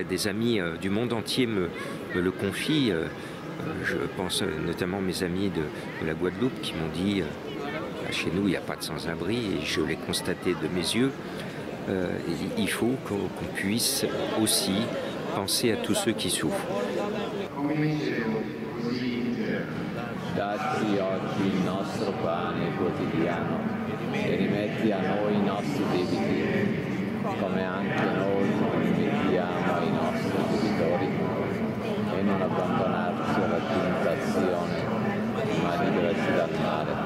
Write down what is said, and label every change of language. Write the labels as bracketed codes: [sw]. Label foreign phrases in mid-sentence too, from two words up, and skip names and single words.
[fr] Des amis du monde entier me le confient. Je pense notamment à mes amis de la Guadeloupe qui m'ont dit chez nous il n'y a pas de sans-abri, et je l'ai constaté de mes yeux. Il faut qu'on puisse aussi penser à tous ceux qui souffrent. [it] Dacci oggi il nostro pane quotidiano e rimetti a noi i nostri debiti, come anche noi rimettiamo ai nostri debitori, e non abbandonarci alla tentazione, ma liberaci dal male.